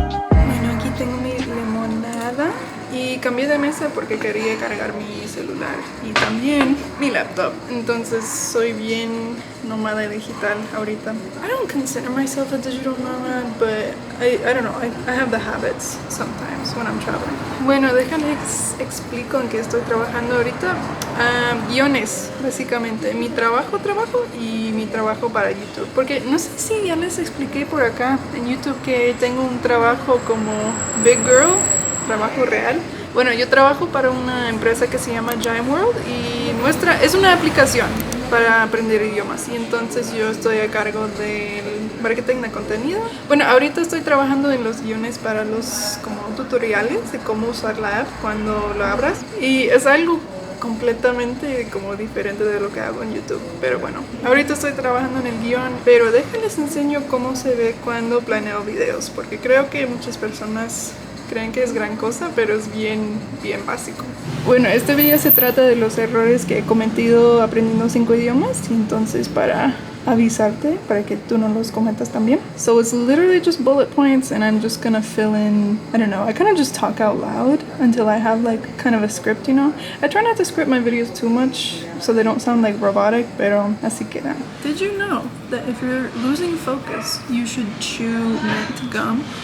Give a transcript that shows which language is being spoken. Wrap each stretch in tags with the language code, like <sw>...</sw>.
<es>Bueno, aquí tengo mi limonada. Y cambié de mesa porque quería cargar mi celular y también mi laptop. Entonces soy bien nómada digital ahorita.</es> <en>I don't consider myself a digital nomad, but I don't know, I have the habits sometimes when I'm traveling.</en> <es>Bueno, déjenles explico en qué estoy trabajando ahorita. Guiones, básicamente. Mi trabajo y mi trabajo para YouTube. Porque no sé si ya les expliqué por acá en YouTube que tengo un trabajo como Big Girl, trabajo real. Bueno, yo trabajo para una empresa que se llama Giant World y es una aplicación para aprender idiomas y entonces yo estoy a cargo del marketing de contenido. Bueno, ahorita estoy trabajando en los guiones para los como tutoriales de cómo usar la app cuando lo abras y es algo completamente como diferente de lo que hago en YouTube, pero bueno, ahorita estoy trabajando en el guión, pero déjenles enseño cómo se ve cuando planeo videos, porque creo que muchas personas creen que es gran cosa, pero es bien básico. Bueno, este video se trata de los errores que he cometido aprendiendo 5 idiomas, y entonces para avisarte, para que tú no los cometas también.</es> <en>So it's literally just bullet points, and I'm just gonna fill in, I don't know, I kind of just talk out loud until I have like kind of a script, you know? I try not to script my videos too much so they don't sound like robotic,</en> <es>pero así queda.</es> <en>Did you know that if you're losing focus, you should chew mint gum?</en>